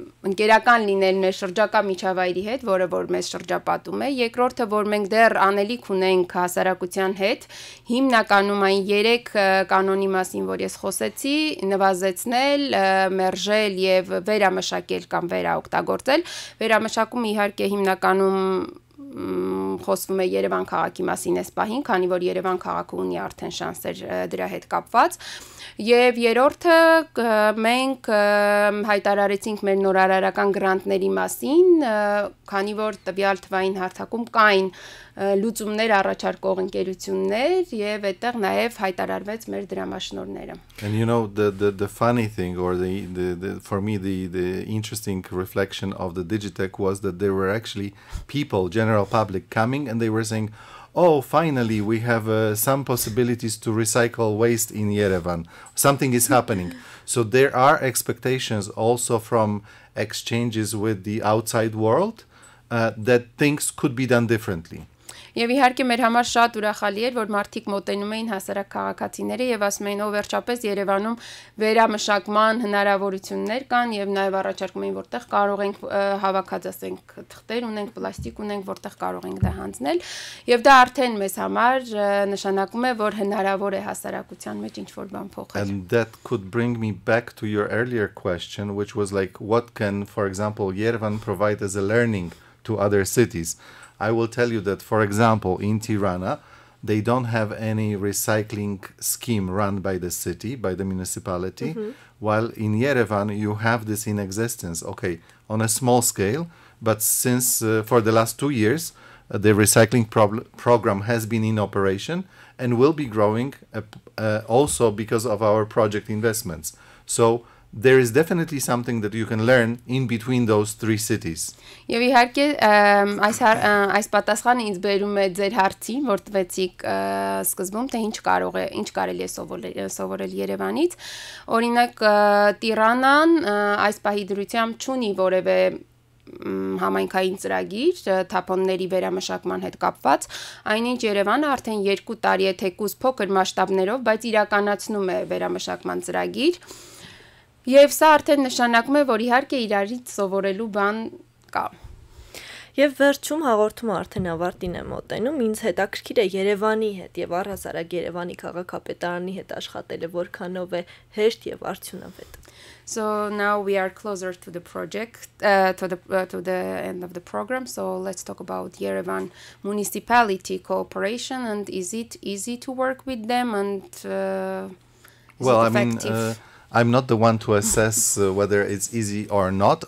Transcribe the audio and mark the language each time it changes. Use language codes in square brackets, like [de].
[hy] ընկերական լինել մեր շրջակա միջավայրի հետ, որը որ մեզ շրջապատում է։ Երկրորդը որ մենք դեռ անելիք ունենք հասարակության հետ, հիմնականում այն 3 կանոնի մասին, որ ես խոսեցի, նվազեցնել, մերժել եւ վերամշակել կամ վերաօգտագործել։ Վերամշակումը իհարկե հիմնականում խոսվում է Երևան քաղաքի մասին այս պահին, քանի որ Երևան քաղաքը ունի արդեն շանսեր դրա հետ կապված։ Եվ երրորդը մենք հայտարարեցինք մեր նորարարական գրանտների մասին, քանի որ տվյալ թվային հարթակում կային լուծումներ առաջարկող ընկերություններ եւ այդտեղ նաեւ հայտարարվեց մեր դրամաշնորհները. [en] And you know the funny thing or the for me the interesting reflection of the Digitech was that there were actually people, general public coming and they were saying, oh, finally we have some possibilities to recycle waste in Yerevan. Something is happening. So there are expectations also from exchanges with the outside world that things could be done differently. [hy] Եվ իհարկե մեր համար շատ ուրախալի էր, որ մարդիկ մոտենում էին հասարակ քաղաքացիները եւ ասում էին, ով վերջապես Երևանում վերամշակման հնարավորություններ կան եւ նաեւ առաջարկում էին, որտեղ կարող ենք հավաքած ասենք թղթեր ունենք, պլաստիկ ունենք, որտեղ կարող ենք դա հանձնել եւ դա արդեն մեզ համար նշանակում է, որ հնարավոր է հասարակության մեջ ինչ-որ բան փոխել. [en] And that could bring me back to your earlier question, which was like, what can, for example, Yerevan provide as a learning to other cities? I will tell you that, for example, in Tirana, they don't have any recycling scheme run by the city, by the municipality, while in Yerevan you have this in existence, okay, on a small scale, but since for the last 2 years, the recycling program has been in operation and will be growing also because of our project investments. So there is definitely something that you can learn in between those 3 cities. [hy] Եվ իհարկե այս պատասխանը ինձ բերում է ձեր հարցին, որ տվեցիք սկզբում, թե ինչ կարելի է սովորել Երևանից։ Օրինակ Տիրանան այս պահի դրությամբ չունի որևէ համայնքային ծրագիր թափոնների վերամշակման հետ կապված, այնինչ Երևանը արդեն 2 տարի է թեկուզ փոքր մասշտաբներով, բայց իրականացնում է վերամշակման ծրագիր։ Եվ սա արդեն նշանակում է, որ իհարկե իրարից սովորելու բան կա։ Եվ վերջում հաղորդումը արդեն ավարտին է մոտենում, ինձ հետաքրքիր է Երևանի հետ եւ առհասարակ Երևանի քաղաքապետարանի հետ աշխատելը որքանով է հեշտ եւ արդյունավետ։ [en] So now we are closer to the project, to the end of the program. So let's talk about Yerevan municipality cooperation, and is it easy to work with them, and well, is it effective? I'm not the one to assess whether it's easy or not.